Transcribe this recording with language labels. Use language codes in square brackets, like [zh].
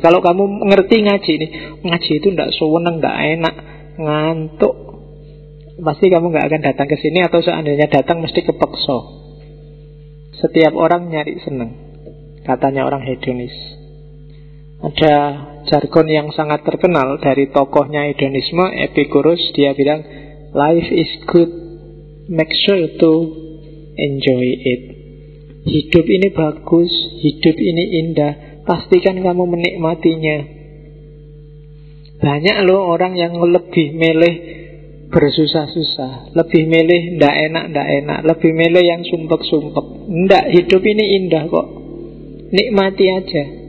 [id] Kalau kamu ngerti ngaji ini, ngaji itu gak suweneng, gak enak, ngantuk, pasti kamu gak akan datang ke sini. Atau seandainya datang mesti kepekso. Setiap orang nyari senang, katanya orang hedonis. Ada jargon yang sangat terkenal dari tokohnya hedonisme, Epicurus. [en] Dia bilang, life is good, make sure to enjoy it. [id] Hidup ini bagus, hidup ini indah, pastikan kamu menikmatinya. Banyak loh orang yang lebih milih bersusah-susah, lebih milih ndak enak-ndak enak, lebih milih yang sumpek-sumpek. Ndak, hidup ini indah kok, nikmati aja.